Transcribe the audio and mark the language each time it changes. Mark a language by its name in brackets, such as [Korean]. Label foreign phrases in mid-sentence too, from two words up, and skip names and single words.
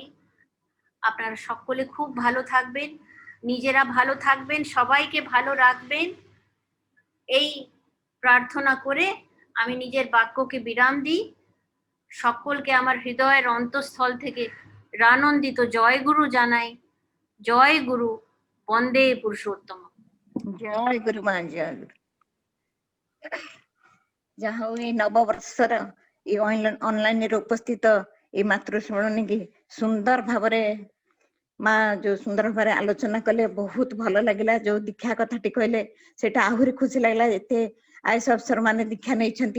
[Bangla] আপনারা সকলে খুব ভালো থাকবেন, নিজেরা ভালো থাকবেন, সবাইকে ভালো রাখবেন, এই প্রার্থনা করে আমি নিজের বাক্যকে বিরাম দিই। সকলকে আমার হৃদয়ের অন্তঃস্থল থেকে রানন্দিত জয় গুরু জানাই। জয় গুরু, বন্দে পুরুষোত্তম। [Odia] ଜୟ ଗୁରୁ ମା ଜୟ ଗୁରୁ। ଯାହା ହଉ ଏଇ ନବବର୍ଷର ଏଇ ଅନଲାଇନ ରେ ଉପସ୍ଥିତ ଏଇ ମାତୃଶୁଣୀ କି ସୁନ୍ଦର ଭାବରେ ମା ଯୋଉ ସୁନ୍ଦର ଭାବରେ ଆଲୋଚନା କଲେ, ବହୁତ ଭଲ ଲାଗିଲା। ଯୋଉ ଦୀକ୍ଷା କଥାଟି କହିଲେ ସେଟା ଆହୁରି ଖୁସି ଲାଗିଲା, ଏତେ ଆଇଏସ୍ ଅଫିସର ମାନେ ଦୀକ୍ଷା ନେଇଛନ୍ତି।